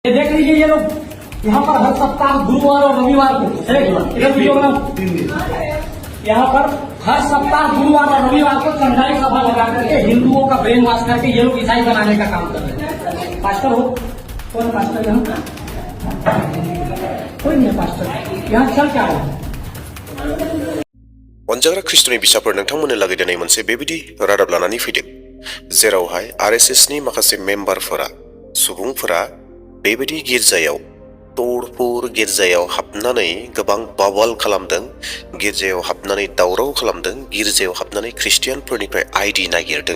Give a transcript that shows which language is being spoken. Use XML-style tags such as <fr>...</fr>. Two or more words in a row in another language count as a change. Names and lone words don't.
<hi>देख लीजिए ये लोग यहाँ पर हर सप्ताह गुरुवार और रविवार को यहाँ पर हर सप्ताह गुरुवार और रविवार को चंदाई सभा लगा करके हिंदुओं का ब्रेन वॉश करके ये लोग ईसाई बनाने का काम कर रहे हैं। पास्टर हो कौन पास्टर यहाँ? कोई नहीं है पास्टर। यहाँ चल क्या है?</hi> <brx>अनजाग्रा ख्रिस्ट'नि बिसाफोर नोंथांमोननो लागै दिनै मोनसे बेबायदि रादाब लानानै फैदों जेरावहाय RSS नि माखासे मेम्बारफोरा सुबुंफोरा बेबायदि गिर्जायाव तोड़फोर गिर्जायाव हाबनानै गोबां बावाल खालामदों, गिर्जायाव हाबनानै दावराव खालामदों, गिर्जायाव हाबनानै ख्रिस्टियानफोरनिफ्राय आइडि नागिरदों।</brx>